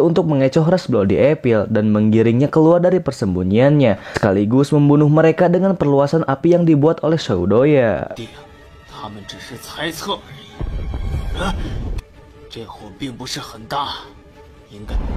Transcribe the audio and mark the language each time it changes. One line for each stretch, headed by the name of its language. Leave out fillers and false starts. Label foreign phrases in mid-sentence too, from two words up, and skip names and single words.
Indonesian: untuk mengecoh ras Bloody Evil dan menggiringnya keluar dari persembunyiannya, sekaligus membunuh mereka dengan perluasan api yang dibuat oleh Xiao Doya.
Chinese: 他们只是猜测而已。这火并不是很大，应该。